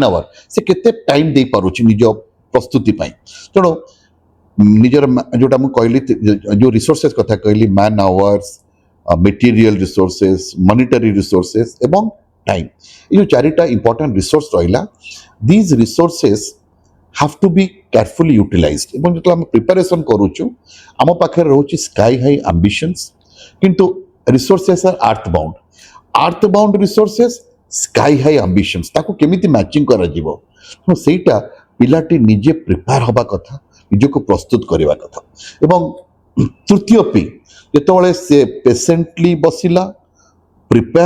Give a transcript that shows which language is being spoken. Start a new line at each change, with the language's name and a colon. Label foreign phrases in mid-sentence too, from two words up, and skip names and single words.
Odia: ଆୱାର ସେ କେତେ ଟାଇମ୍ ଦେଇପାରୁଛି ନିଜ ପ୍ରସ୍ତୁତି ପାଇଁ ତେଣୁ ନିଜର ଯେଉଁଟା ମୁଁ କହିଲି ଯେଉଁ ରିସୋର୍ସେସ୍ କଥା କହିଲି
English: man hours material resources monetary resources
Odia: ଏବଂ ଟାଇମ୍ ଏଇ ଯେଉଁ ଚାରିଟା
English: important resource
Odia: ରହିଲା
English: these resources have to be carefully utilized
Odia: ଏବଂ ଯେତେବେଳେ ଆମେ ପ୍ରିପାରେସନ୍ କରୁଛୁ ଆମ ପାଖରେ ରହୁଛି
English: sky high ambitions
Odia: କିନ୍ତୁ ରିସୋର୍ସେସ୍
English: earth bound resources sky high ambitions
Odia: ତାକୁ କେମିତି ମ୍ୟାଚିଂ କରାଯିବ ତେଣୁ ସେଇଟା ପିଲାଟି ନିଜେ ପ୍ରିପେୟାର ହେବା କଥା ନିଜକୁ ପ୍ରସ୍ତୁତ କରିବା କଥା ଏବଂ ତୃତୀୟ ପି ଯେତେବେଳେ ସେ ପେସେଣ୍ଟଲି ବସିଲା ପ୍ରିପେୟାର